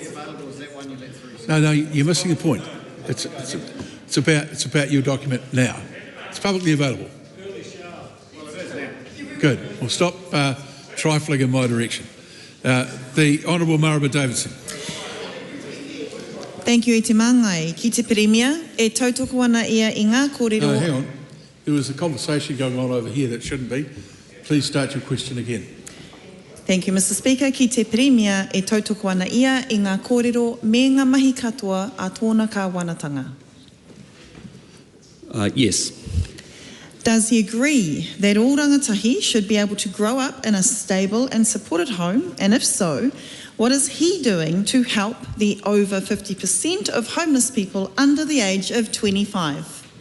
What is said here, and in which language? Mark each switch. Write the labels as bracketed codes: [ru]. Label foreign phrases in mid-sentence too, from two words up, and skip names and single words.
[en] No, you're missing the point. It's about your document now. It's publicly available. Good. Well, stop trifling in my direction. The Honourable Maraba Davidson. Thank you, [mi] e te mangai. Ki te Premier, e tautoko ana ia I ngā kōrero. [en] No, hang on. There was a conversation going on over here that shouldn't be. Please start your question again. Thank you, Mr. Speaker. [mi] Ki te Premier, e tautoko ana ia I ngā kōrero me ngā mahi katoa a tōna kāwanatanga. [en] Yes. Does he agree that all rangatahi should be able to grow up in a stable and supported home? And if so, what is he doing to help the over 50% of homeless people under the age of 25?